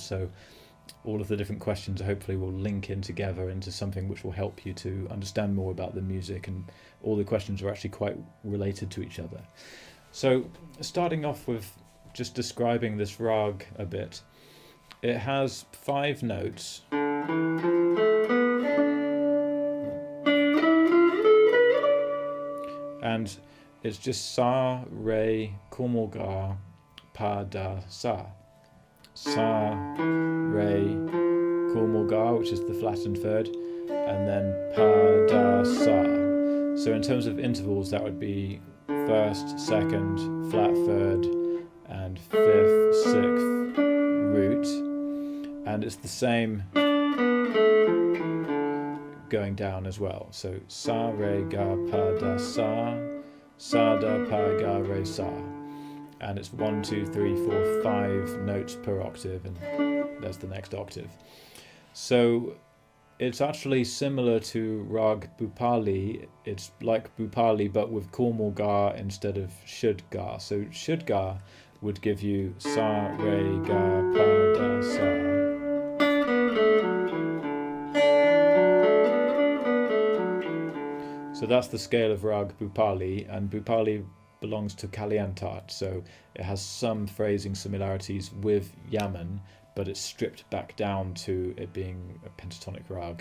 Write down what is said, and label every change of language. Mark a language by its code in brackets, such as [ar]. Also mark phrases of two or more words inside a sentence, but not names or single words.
[en] So all of the different questions hopefully will link in together into something which will help you to understand more about the music, and all the questions are actually quite related to each other. So starting off with just describing this rag a bit, it has 5 notes. And it's just sa, re, [hi] komal ga, [en] pa, da, sa. Sa, re, [hi] komal ga, [en] which is the flattened third, and then pa, da, sa. So in terms of intervals, that would be first, second, flat third, and 5th, 6th root. And it's the same going down as well. So sa, re, ga, pa, da, sa, da, pa, ga, re, sa. And it's 1, 2, 3, 4, 5 notes per octave, and there's the next octave. So it's actually similar to Raag Bhupali. It's like Bhupali but with [hi] komal ga [en] instead of [hi] shud ga. [en] So [hi] shud ga [en] would give you sa, re, ga, pa, da, sa. So that's the scale of Raag Bhupali, and Bhupali belongs to Kaliantat, so it has some phrasing similarities with Yaman, but it's stripped back down to it being a pentatonic rag.